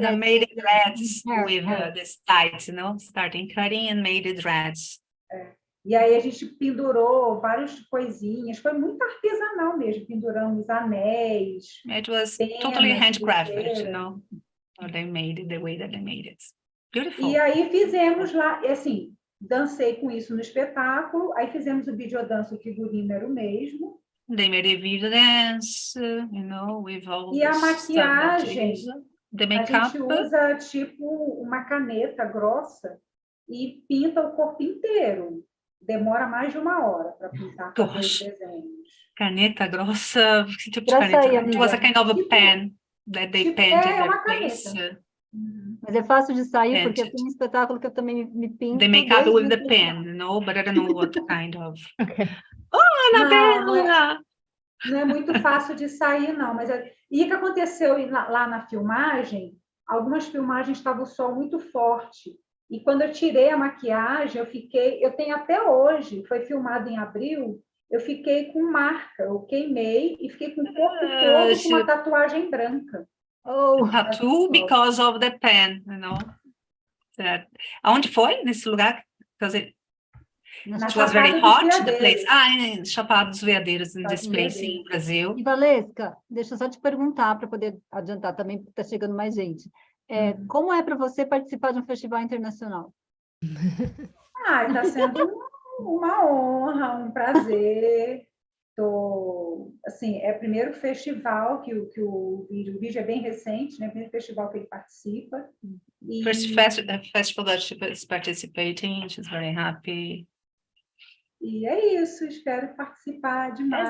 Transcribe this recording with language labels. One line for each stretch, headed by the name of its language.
English: The made dreads with this tight, starting cutting and made dreads.
Portuguese: E aí a gente pendurou várias coisinhas, foi muito artesanal mesmo, penduramos anéis.
English: It was totally handcrafted, They made it the way that they made it. Beautiful.
Portuguese: E aí fizemos lá, assim, dancei com isso no espetáculo, aí fizemos o videodance, o figurino era o mesmo.
English: They made a video dance, with all
Portuguese: e a maquiagem,
English: the makeup.
Portuguese: A gente usa tipo uma caneta grossa e pinta o corpo inteiro. Demora mais de 1 hora para pintar os desenhos. Caneta grossa, que tipo de caneta?
English: It was a kind of a pen that they painted their face.
Portuguese: Mas é fácil de sair, porque eu tenho um espetáculo que eu também me pinto.
English: They make up with the pen, but I don't know what kind of. Okay. Oh, Anabela!
Portuguese: Não é muito fácil de sair, não. E o que aconteceu lá na filmagem? Algumas filmagens estavam o sol muito forte. E quando eu tirei a maquiagem, eu tenho até hoje, foi filmado em abril, eu fiquei com marca, eu queimei e fiquei com o corpo todo com uma tatuagem branca.
English: Tattoo because of the pen,
Portuguese: Aonde foi? Nesse lugar?
English: Because it was very hot, the place.
Portuguese: Em Chapada dos Veadeiros,
English: in this place
Portuguese: em Brasil. E Valesca, deixa eu só te perguntar para poder adiantar também, porque está chegando mais gente. Como é para você participar de um festival internacional? Está sendo uma honra, um prazer. É o primeiro festival que o vídeo é bem recente, né? O primeiro festival que ele participa.
English: First festival that she is participating, she's very happy.
Portuguese: E é isso, espero participar demais.